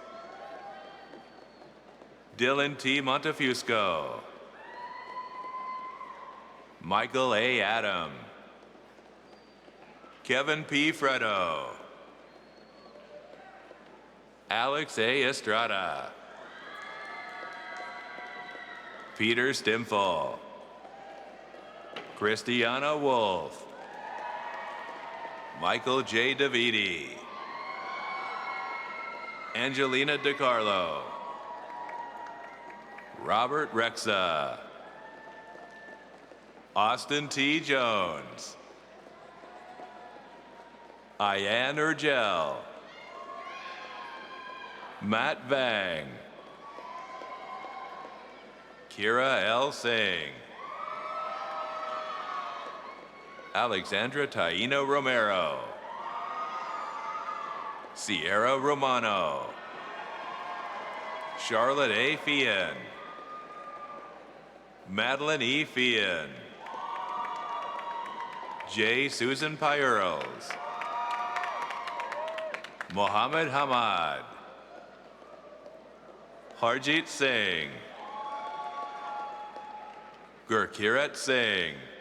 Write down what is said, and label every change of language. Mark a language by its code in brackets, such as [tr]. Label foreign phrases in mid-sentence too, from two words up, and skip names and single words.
[en] Dylan T. Montefusco. Michael A. Adam. Kevin P. Fredo. Alex A. Estrada. Peter Stimful. Christiana Wolf. Michael J. Davidi. Angelina DiCarlo. Robert Rexa. Austin T. Jones. Ian Urgel. Matt Vang. Kira L. Singh. Alexandra Taina Romero. Sierra Romano. Charlotte A. Fian. Madeline E. Fian. J. Susan Pyurls. Mohammed Hamad. Harjit Singh. Gurkirat Singh.